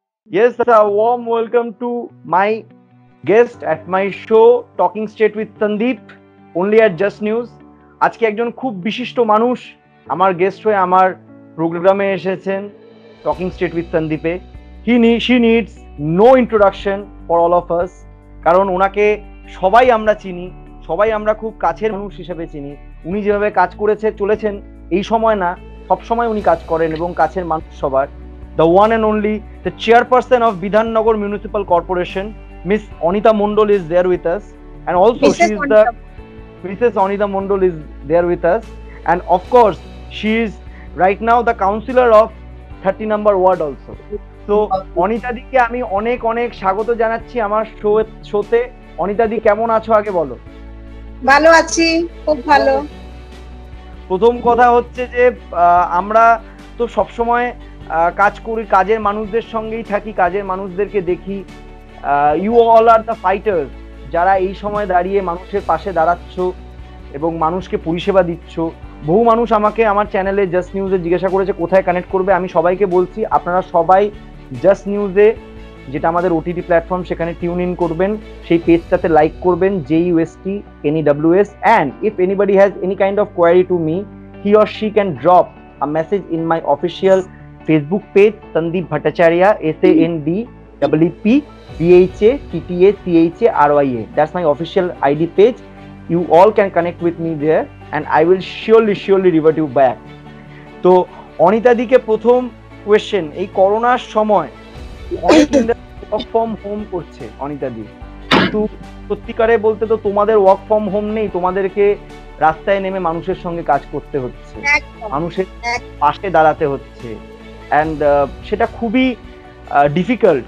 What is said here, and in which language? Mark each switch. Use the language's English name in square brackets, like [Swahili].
[English] Yes, a warm welcome to my guest at my show Talking Straight with Sandeep, only at Just News. [Bangla] আজকে একজন খুব বিশিষ্ট মানুষ আমার গেস্ট হয়ে আমার প্রোগ্রামে এসেছেন Talking Straight with Sandeep-এ। [English] She needs no introduction for all of us, [Bangla] কারণ ওনাকে সবাই আমরা চিনি, সবাই আমরা খুব কাছের মানুষ হিসেবে চিনি। উনি যেভাবে কাজ করেছে চলেছেন এই সময় না, সব সময় উনি কাজ করেন এবং কাছের মানুষ সবার। [English] The one and only, the chairperson of Bidhannagar Municipal Corporation, Miss Anita Mondol is there with us, and also Mrs. Anita Mondol is there with us, and of course she is right now the councillor of 30 number ward also. [Bangla] So Anita দিকে আমি অনেক অনেক স্বাগত জানাচ্ছি আমার শোতে। অনিতা দি কেমন আছো আগে বলো। ভালো আছি, খুব ভালো। প্রথম কথা হচ্ছে যে আমরা তো সব সময় কাজ করি, কাজের মানুষদের সঙ্গেই থাকি, কাজের মানুষদেরকে দেখি। [English] you all are the fighters, [Bangla] যারা এই সময় দাঁড়িয়ে মানুষের পাশে দাঁড়াচ্ছ এবং মানুষকে পরিষেবা দিচ্ছ। বহু মানুষ আমাকে আমার চ্যানেলে জাস্ট নিউজে জিজ্ঞাসা করেছে কোথায় কানেক্ট করবে। আমি সবাইকে বলছি আপনারা সবাই জাস্ট নিউজে, যেটা আমাদের ওটিটি প্ল্যাটফর্ম, সেখানে টিউন ইন করবেন, সেই পেজটাতে লাইক করবেন, [English] JUSTNEWS, and if anybody has any kind of query to me, he or she can drop a message in my official Facebook page, Sandeep Bhattacharya, SANDEEPBHATTACHARYA. That's my official ID page. You all can connect with me there and I will surely revert you back. [Bangla] তো অনিতা দিকে প্রথম question, এই করোনার সময় অনেক work from home করছে অনিতা দি, কিন্তু সত্যিকারে বলতে তো তোমাদের ওয়ার্ক ফ্রম হোম নেই, তোমাদেরকে রাস্তায় নেমে মানুষের সঙ্গে কাজ করতে হচ্ছে, মানুষের পাশে দাঁড়াতে হচ্ছে, অ্যান্ড সেটা খুবই ডিফিকাল্ট।